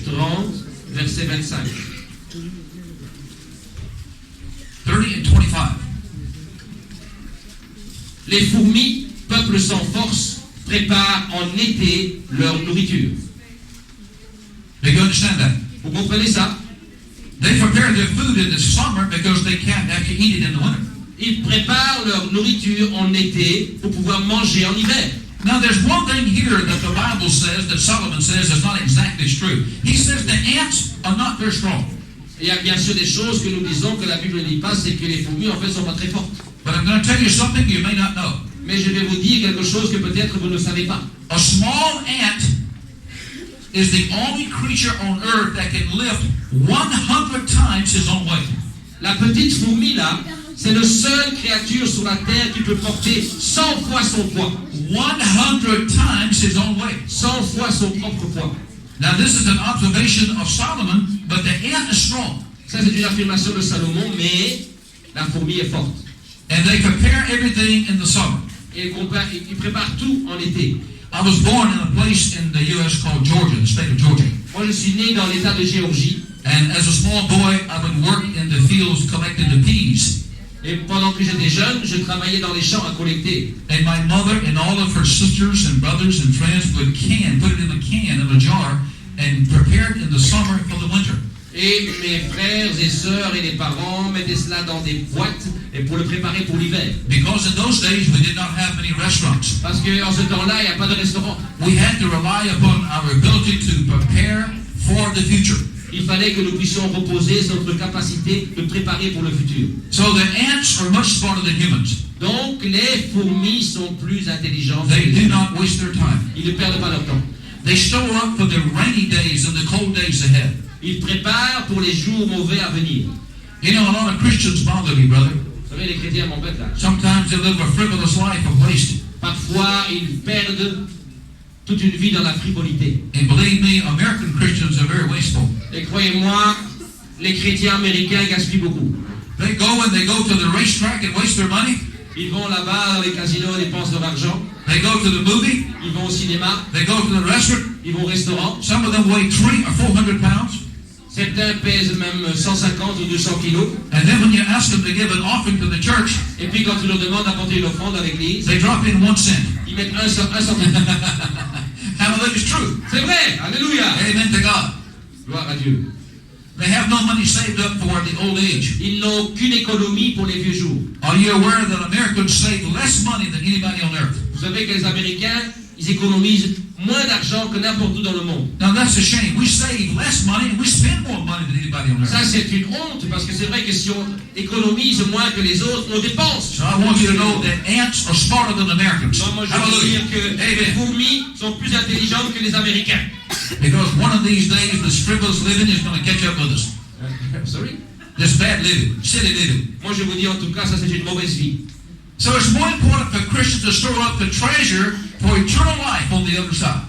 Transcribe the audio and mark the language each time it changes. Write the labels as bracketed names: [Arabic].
[French] 30, verset 25. [English] 30 and 25. [French] Les fourmis, peuple sans force, préparent en été leur nourriture. [English] Do you understand that? [French] Vous comprenez ça? [English] They prepare their food in the summer because they can't actually eat it in the winter. [French] Ils préparent leur nourriture en été pour pouvoir manger en hiver. [English] Now, there's one thing here that the Bible says, that Solomon says, is not exactly true. He says the ants are not very strong. [French] Il y a bien sûr des choses que nous disons que la Bible ne dit pas, c'est que les fourmis en fait sont pas très fortes. [English] But I'm going to tell you something you may not know. [French] Mais je vais vous dire quelque chose que peut-être vous ne savez pas. [English] A small ant is the only creature on earth that can lift 100 times his own weight. [French] La petite fourmi là, c'est la seule créature sur la terre qui peut porter 100 fois son poids. [English] 100 times his own weight. [French] 100 fois son propre poids. [English] Now, this is an observation of Solomon, but the ant is strong. [French] Ça, c'est une affirmation de Salomon, mais la fourmi est forte. [English] And they prepare everything in the summer. [French] Et il prépare tout en été. [English] I was born in a place in the U.S. called Georgia, the state of Georgia. [French] Moi, je suis né dans l'état de Géorgie. [English] And as a small boy, I would work in the fields collecting the peas. [French] Et pendant que j'étais jeune, je travaillais dans les champs à collecter. [English] And my mother and all of her sisters and brothers and friends would put it in a can, in a jar, and prepare it in the summer for the winter. [French] Et mes frères et sœurs et les parents mettaient cela dans des boîtes et pour le préparer pour l'hiver. [English] Because in those days, we did not have many restaurants. [French] Parce qu'en ce temps-là, il n'y a pas de restaurant. [English] We had to rely upon our ability to prepare for the future. [French] Il fallait que nous puissions reposer sur notre capacité de préparer pour le futur. [English] So the ants are much smarter than humans. [French] Donc, les fourmis sont plus intelligentes. [English] They do not waste their time. [French] Ils ne perdent pas leur temps. [English] They store up for the rainy days and the cold days ahead. [French] Ils préparent pour les jours mauvais à venir. [English] You know, a lot of Christians bother me, brother. [French] Vous savez, les chrétiens m'embêtent là. [English] Sometimes they live a frivolous life of waste. [French] Parfois, ils perdent toute une vie dans la frivolité. [English] And believe me, American Christians are very wasteful. [French] Et croyez-moi, les chrétiens américains gaspillent beaucoup. [English] They go to the racetrack and waste their money. [French] Ils vont là-bas dans les casinos et dépensent leur argent. [English] They go to the movie. [French] Ils vont au cinéma. [English] They go to the restaurant. [French] Ils vont au restaurant. [English] Some of them weigh 300 or 400 pounds. [French] Certains pèsent même 150 ou 200 kilos. [English] And then when you ask them to give an offering to the church, [French] Et puis quand tu leur demandes d'apporter une offrande à l'église, [English] they drop in 1 cent. [French] ils mettent un centime. [English] Hallelujah, it's true. [French] C'est vrai, alléluia. [English] Amen to God. [French] Gloire à Dieu. [English] They have no money saved up for the old age. [French] Ils n'ont aucune économie pour les vieux jours. [English] Are you aware that Americans save less money than anybody on earth? [French] Vous savez que les Américains, ils économisent moins d'argent que n'importe où dans le monde. [English] Now that's a shame. We save less money and we spend more money than anybody on earth. [French] Ça, c'est une honte, parce que c'est vrai que si on économise moins que les autres, on dépense. [English] So I want you to know that ants are smarter than Americans. [French] Non, moi, je veux dire que les [English] Amen. [French] fourmis sont plus intelligentes que les Américains. [English] Because one of these days, this frivolous living is going to catch up with us. Sorry? This bad living, silly living. [French] Moi, je vous dis en tout cas, ça, c'est une mauvaise vie. [English] So it's more important for Christians to store up the treasure for eternal life on the other side.